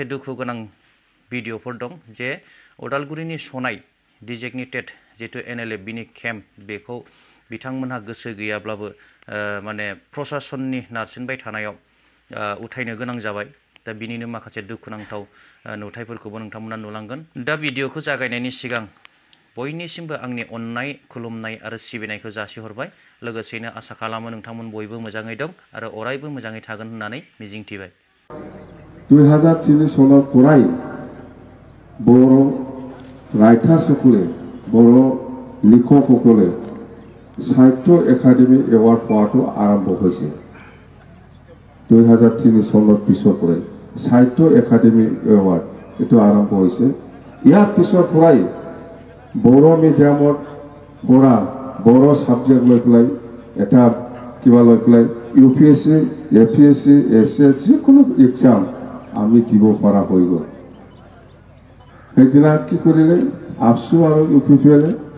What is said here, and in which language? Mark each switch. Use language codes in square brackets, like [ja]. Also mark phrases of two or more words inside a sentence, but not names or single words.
[brx] दुखु गोनां भिडिअफोर दं जे उदालगुरिनि सनाय डिजिगनेटेड जिहेतु एनएलएफबिनि केम्प बेखौ बिथांमोनहा गोसो गैयाब्लाबो माने प्रशासननि नारसिनबाय थानायाव उथायनो गोनां जाबाय दा बिनिनो माखासे दुखुनांथाव नुथायफोरखौबो नोंथांमोना नुलांगोन दा भिडिअखौ जागायनायनि सिगां बयनिसिमबो आंनि अननाय खुलुमनाय आरो सिबिनायखौ जासिहरबाय लोगोसेनो आसा खालामो नोंथांमोन बयबो मोजाङै दं आरो अरायबो मोजाङै थागोन होननानै मिजिंथिबाय [as] 2003 [brx] सनाव फराय बर' [as] राइटार्सসকলে बर' লিখকসকলে সাহিত্য একাডেমি এৱাৰ্ড পোৱাটো আৰম্ভ হৈছে 2003 চনৰ পিছৰ পৰাই সাহিত্য একাডেমি এৱাৰ্ড এটো আৰম্ভ হৈছে ইয়াৰ পিছৰ পৰাই বৰ মিডিয়ামত পঢ়া বৰ সাবজেক্ট লৈ পেলাই এটা কিবা লৈ পেলাই ইউপিএসসি এপিএসসি এসএসসি কোনো এক্সাম আমি দিব পৰা হৈ গ'ল সেইদিনা কি কৰিলে আপসু আৰু ইউপিপিএলে